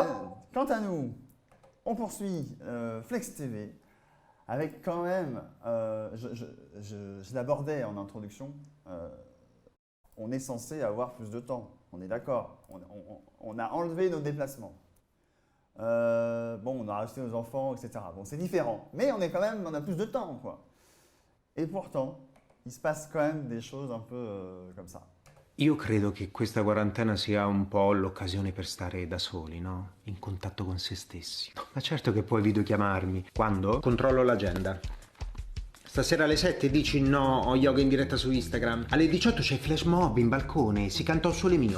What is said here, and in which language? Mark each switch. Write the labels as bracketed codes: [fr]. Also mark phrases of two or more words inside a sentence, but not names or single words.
[fr] Quant à nous, on poursuit Flex TV avec quand même, je l'abordais en introduction, on est censé avoir plus de temps, on est d'accord. On a enlevé nos déplacements. On a rajouté nos enfants, etc. Bon, c'est différent, mais on a plus de temps, quoi. Et pourtant, il se passe quand même des choses un peu comme ça. [it] Io credo che questa quarantena sia un po' l'occasione per stare da soli, no? In contatto con se stessi. Ma certo che puoi videochiamarmi. Quando? Controllo l'agenda. Stasera alle 7 dici no, ho yoga in diretta su Instagram. Alle 18 c'è [en] flash mob [it] in balcone, si canta un sole mio.